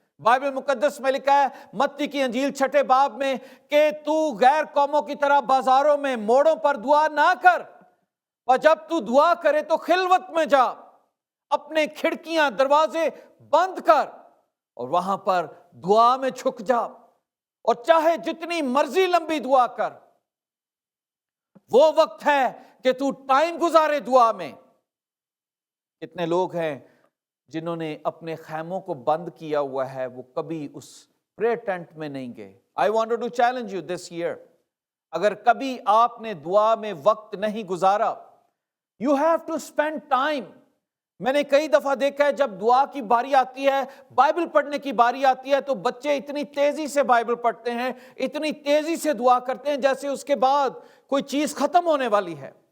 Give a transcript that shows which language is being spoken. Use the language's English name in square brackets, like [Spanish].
[Urdu] Bible مقدس میں لکھا ہے متی کی انجیل 6 باب میں کہ تو غیر قوموں کی طرح بازاروں میں موڑوں پر دعا نہ کر، اور جب تو دعا کرے تو خلوت میں جا، اپنے کھڑکیاں دروازے بند کر اور وہاں پر دعا میں چھک جا، اور چاہے جتنی مرضی لمبی دعا کر. وہ وقت ہے کہ تو ٹائم گزارے دعا میں. کتنے لوگ ہیں جنہوں نے اپنے خیموں کو بند کیا ہوا ہے، وہ کبھی اس [English] prayer tent [Urdu] میں نہیں گئے. [English] I wanted to challenge you this year. [Urdu] اگر کبھی آپ نے دعا میں وقت نہیں گزارا، [English] you have to spend time. [Urdu] میں نے کئی دفعہ دیکھا ہے جب دعا کی باری آتی ہے، بائبل پڑھنے کی باری آتی ہے، تو بچے اتنی تیزی سے بائبل پڑھتے ہیں، اتنی تیزی سے دعا کرتے ہیں جیسے اس کے بعد کوئی چیز ختم ہونے والی ہے.